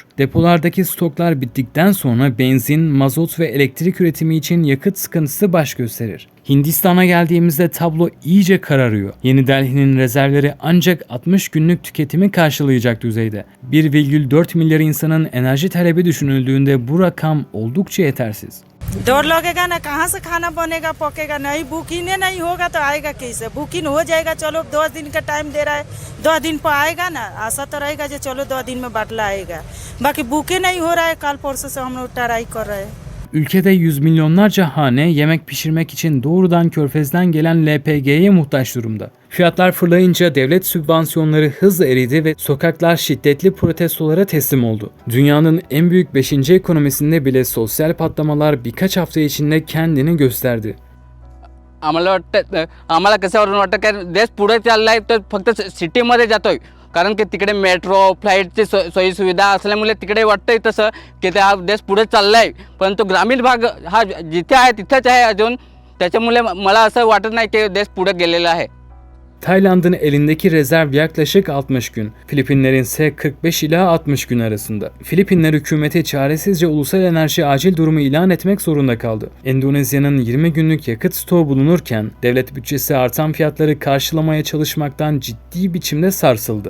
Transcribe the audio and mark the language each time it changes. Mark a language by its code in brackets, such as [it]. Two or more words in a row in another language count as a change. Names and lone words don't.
[tr] Depolardaki stoklar bittikten sonra benzin, mazot ve elektrik üretimi için yakıt sıkıntısı baş gösterir. Hindistan'a geldiğimizde tablo iyice kararıyor. Yeni Delhi'nin rezervleri ancak 60 günlük tüketimi karşılayacak düzeyde. 1,4 milyar insanın enerji talebi düşünüldüğünde bu rakam oldukça yetersiz. [hi] डर लगेगा ना, कहाँ से खाना बनेगा पकेगा, नहीं बुकिंग नहीं होगा तो आएगा कैसे? बुकिंग हो जाएगा, चलो 10 दिन का टाइम दे रहा है, 2 दिन पर आएगा ना, आशा तो रहेगा जो चलो 2 दिन में बाटला आएगा। बाकी बुकिंग नहीं हो रहा है, कल परसों से हम लोग ट्राई कर रहे हैं। [tr] Ülkede yüz milyonlarca hane yemek pişirmek için doğrudan Körfez'den gelen LPG'ye muhtaç durumda. Fiyatlar fırlayınca devlet sübvansiyonları hızla eridi ve sokaklar şiddetli protestolara teslim oldu. Dünyanın en büyük 5. ekonomisinde bile sosyal patlamalar birkaç hafta içinde kendini gösterdi. [mr] आम्हाला कशावरून वाटतं की देश पुढे चाललाय तर फक्त सिटीमध्ये जातोय, कारण की तिकडे मेट्रो फ्लाईटची सोयी सुविधा असल्यामुळे तिकडे वाटतंय तसं की ते हा देश पुढे चाललाय, परंतु ग्रामीण भाग हा जिथे आहे तिथेच आहे अजून. त्याच्यामुळे मला असं वाटत नाही की देश पुढे गेलेला आहे. [tr] Tayland'ın elindeki rezerv yaklaşık 60 gün, Filipinler'in ise 45 ila 60 gün arasında. Filipinler hükümeti çaresizce ulusal enerji acil durumu ilan etmek zorunda kaldı. Endonezya'nın 20 günlük yakıt stoğu bulunurken devlet bütçesi artan fiyatları karşılamaya çalışmaktan ciddi biçimde sarsıldı.